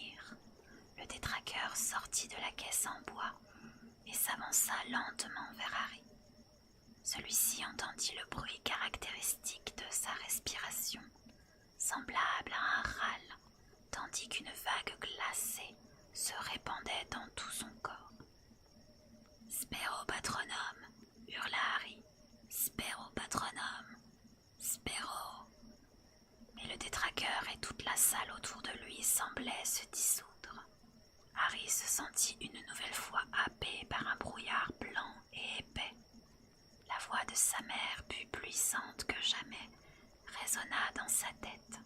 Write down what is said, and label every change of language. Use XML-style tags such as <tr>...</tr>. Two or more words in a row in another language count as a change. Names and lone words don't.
<fr>Le détraqueur sortit de la caisse en bois et s'avança lentement vers Harry. Celui-ci entendit le bruit caractéristique de sa respiration, semblable à un râle, tandis qu'une vague glacée se répandait dans tout son corps. «</fr> <la>Spero patronum</la> <fr>!» hurla Harry.</fr> <la>« Spero patronum ! Spero !»</la> <fr>Mais le détraqueur et toute la salle autour de lui semblaient se dissoudre. Harry se sentit une nouvelle fois happé par un brouillard blanc et épais. La voix de sa mère, plus puissante que jamais, résonna dans sa tête.</fr>